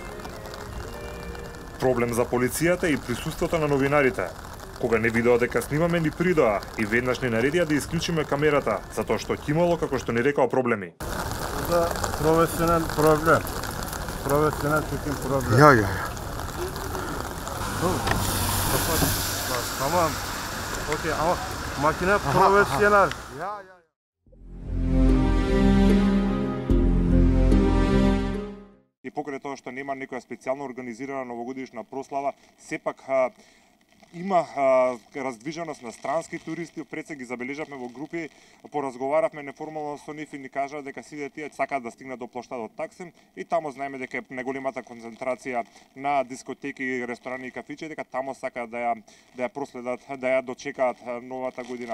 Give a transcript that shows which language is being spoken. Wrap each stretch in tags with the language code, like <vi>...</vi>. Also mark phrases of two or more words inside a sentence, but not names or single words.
<mk>Проблем за полицијата и присуството на новинарите. Кога не видоа дека снимаме, ни придоа и веднаш ни наредија да исклучиме камерата, затоа што ќе имало, како што ни рекао, проблеми. За професионален проблем. Професионален проблем.</mk> <tr>Ja. Tamam. Okey ama makine profesyonel. Ya.</tr> <mk>И покрај тоа што нема некоја специјално организирана новогодишна прослава, сепак има раздвиженост на странски туристи, пред се ги забележавме во групи, поразговаравме неформално со нив и ни кажаа дека сите тие сакаат да стигнат до плоштадот Таксим и таму знаеме дека е најголемата концентрација на дискотеки, ресторани и кафичи, дека таму сакаат да ја проследат, да ја дочекаат новата година.</mk>